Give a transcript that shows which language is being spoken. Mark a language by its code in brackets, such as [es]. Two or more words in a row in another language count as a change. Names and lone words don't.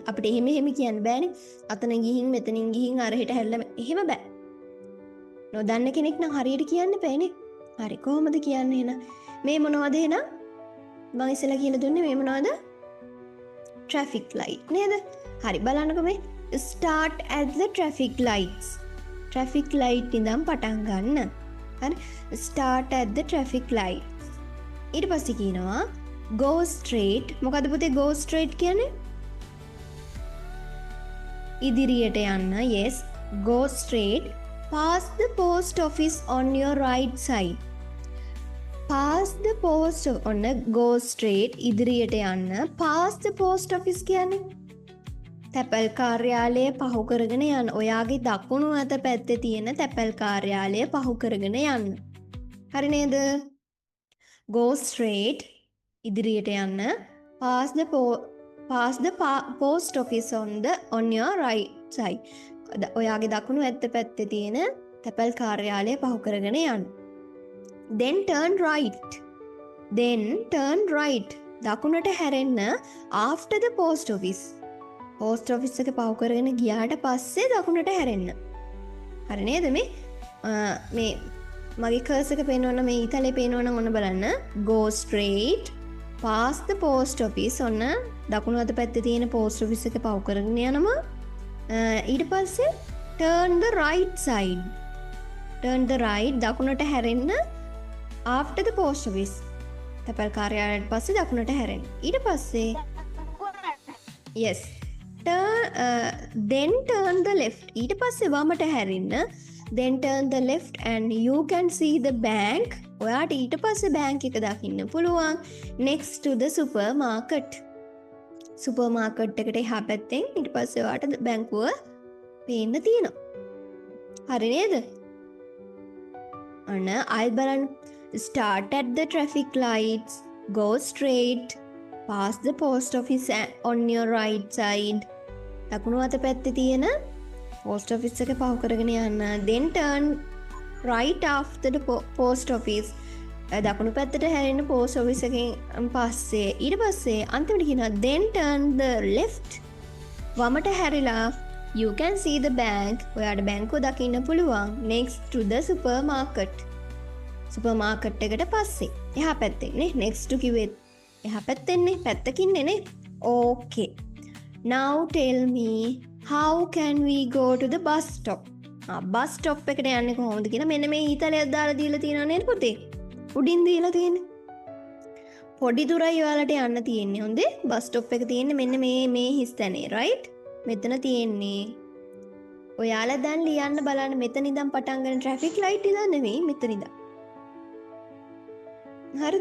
[si] අපිට එහෙම කියන්න බෑනේ. අතන ගිහින් මෙතනින් ගිහින් අරහෙට හැරිලා එහෙම බෑ. නොදන්න කෙනෙක් නම් හරියට කියන්න බෑනේ. හරි කොහොමද කියන්නේ එහෙනම්? මේ මොනවද එහෙනම්? මම ඉස්සෙල්ලා කියලා දුන්නේ මේ මොනවද? [en] traffic light නේද? [si] හරි බලන්නකෝ මේ [en] start at the traffic lights. [si] traffic light ඉඳන් පටන් ගන්න. [en] හරි start at the traffic light. [si] ඊට පස්සේ කියනවා [en] go straight. [si] මොකද පුතේ [en] go straight [si] කියන්නේ? ඉදිරියට යන්න. [en] yes go straight past the post office on your right side. pass the post ඔන්න go straight [si] ඉදිරියට යන්න [en] pass the post office [si] කියන්නේ තැපැල් කාර්යාලය පහු කරගෙන යන්න. ඔයාගේ දකුණු අත පැත්තේ තියෙන තැපැල් කාර්යාලය පහු කරගෙන යන්න. හරි නේද? [en] go straight [si] ඉදිරියට යන්න [en] pass the post office on your right side. [si] ඔයාගේ දකුණු අත පැත්තේ තියෙන තැපැල් කාර්යාලය පහු කරගෙන යන්න. [en] then turn right [si] දකුණට හැරෙන්න [en] after the post office [si] එක පහු කරගෙන ගියාට පස්සේ දකුණට හැරෙන්න. හරි නේද? මේ මගේ කර්සර් එක පේනවනම් මේ ඊතලේ පේනවනම් ඔන්න බලන්න [en] go straight past the post office [si] ඔන්න දකුණු අත පැත්තේ තියෙන [en] post office [si] එක පහු කරගෙන යනවා. ඊට පස්සේ [en] turn the right [si] දකුණට හැරෙන්න [en] after the post office [si] තැපැල් කාර්යාලයට පස්සේ දකුණට හැරෙන්න. ඊට පස්සේ [en] yes then turn the left [si] ඊට පස්සේ වමට හැරෙන්න [en] then turn the left and you can see the bank [si] ඔයාට ඊට පස්සේ බැංක් එක දකින්න පුළුවන් [en] next to the supermarket [si] එකට එහා පැත්තෙන් ඊට පස්සේ ඔයාට බැංකුව පේන්න තියෙනවා. හරි නේද? අන්න ආයෙත් බලන්න [en] start at the traffic lights go straight pass the post office on your right side [si] දකුණු අත පැත්තේ තියෙන post office එක පහු කරගෙන යන්න [en] then turn right after the post [si] office දකුණු පැත්තට හැරෙන්න post office එකෙන් පස්සේ ඊට පස්සේ අන්තිමට කියනවා [en] then turn the left [si] වමට හැරිලා [en] you can see the bank [si] ඔයාට බැංකුව දකින්න පුළුවන් [en] next to the supermarket [si] එකට පස්සේ එහා පැත්තේ නේ [en] next to [si] කිව්වෙත් එහා පැත්තෙන්නේ පැත්තකින්නේ නේ [en] okay now tell me how can we go to the bus stop bus stop [si] එකට යන්නේ කොහොමද කියලා මෙන්න මේ ඊතලයක් දාලා දීලා තියෙනවා නේද පුතේ උඩින් දීලා තියෙන්නේ පොඩි දුරයි ඔයාලට යන්න තියෙන්නේ හොඳේ [en] bus stop [si] එක තියෙන්නේ මෙන්න මේ හිස් තැනේ right මෙතන තියෙන්නේ ඔයාලා දැන් ලියන්න බලන්න මෙතන ඉඳන් පටන් ගන්න [en] traffic light [si] ඉඳන් නෙමෙයි මෙතන ඉඳන් හරිද?